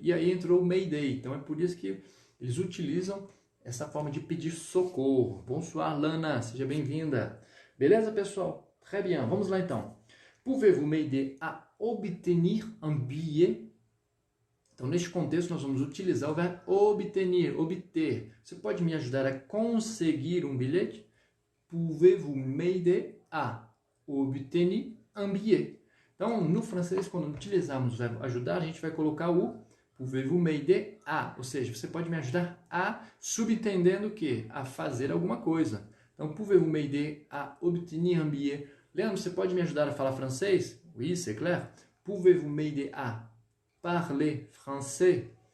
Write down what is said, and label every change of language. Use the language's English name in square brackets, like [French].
[Portuguese] E aí entrou o mayday. Então, é por isso que eles utilizam essa forma de pedir socorro. Bonsoir, Lana, seja bem-vinda. Beleza, pessoal? [French] Très bien. [Portuguese] Vamos lá, então. [French] Pouvez-vous m'aider à obtenir un billet? [Portuguese] Então, neste contexto, nós vamos utilizar o verbo obtenir, obter. Você pode me ajudar a conseguir um bilhete? [French] Pouvez-vous m'aider à obtenir un billet? [Portuguese] Então, no francês, quando utilizarmos o verbo ajudar, a gente vai colocar o [French] pouvez-vous m'aider à, [Portuguese] ou seja, você pode me ajudar a, subentendendo o quê? A fazer alguma coisa. [French] Então, pouvez-vous m'aider à obtenir un billet? [Portuguese] Leandro, você pode me ajudar a falar francês? [French] Oui, c'est clair. Pouvez-vous m'aider à parler français?